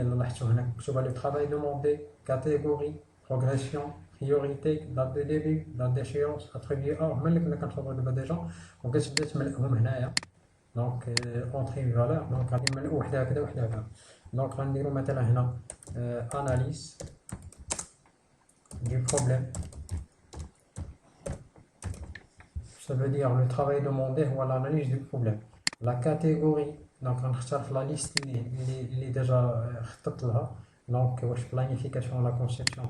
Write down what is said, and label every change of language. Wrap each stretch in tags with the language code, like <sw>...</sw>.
<ar>الا لاحظتوا هنا مكتوبه لي طرافاي دوموندي كاتيجوري بروغريسيون priorité, date de début, date d'échéance, attribué A. هما اللي كنا كنصوبو دابا ديجا وكتبدا تملأهم هنايا. دونك اونتري فالور. دونك غادي نملؤ وحده هكذا وحده هكذا. دونك غنديرو مثلا هنا اناليز du problème.</ar> <fr>Ça veut dire le travail demandé هو l'analyse du problème.</fr> <ar>La catégorie دونك غنختار في لا ليست اللي ديجا خططت لها. دونك واش planification ولا conception.</ar>